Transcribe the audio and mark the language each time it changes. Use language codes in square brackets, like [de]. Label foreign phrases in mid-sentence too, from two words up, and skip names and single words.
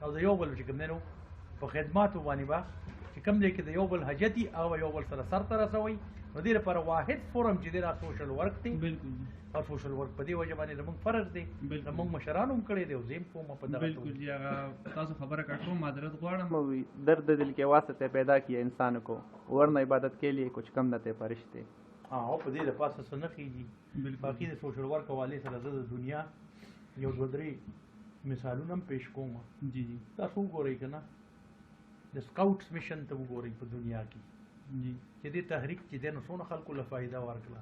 [ps] او د یو بل چې کوم دی نو په خدماتو باندې به چې کوم دی کې د یو بل حاجت وي هغه یو بل سره سرته رسوئ. نو دې لپاره واحد فورم چې دی دا [en] social work [ps] دی. بالکل جی. او [en] social work [ps] په دې وجه باندې زموږ فرض دی، زموږ مشرانو هم کړی دی او زه هم کوم په دغه. بالکل جی. هغه تاسو خبره کړم، معذرت غواړم. [ur] درد دل کے واسطے پیدا کیا انسان کو ورنہ عبادت کے لیے کچھ کم نہ تھے فرشتے. [ps] او په دې لپاره څه نه کیږي. باقي د [en] social work [ps] حوالې سره زه د دنیا یو دوه درې مثالونه هم پیش کوم. جی جی. تاسو وګورئ که نه د [en] scouts mission [ps] ته وګورئ په دنیا کې جی چې دې تحریک چې دی نو څونه خلکو له فایده ورکړه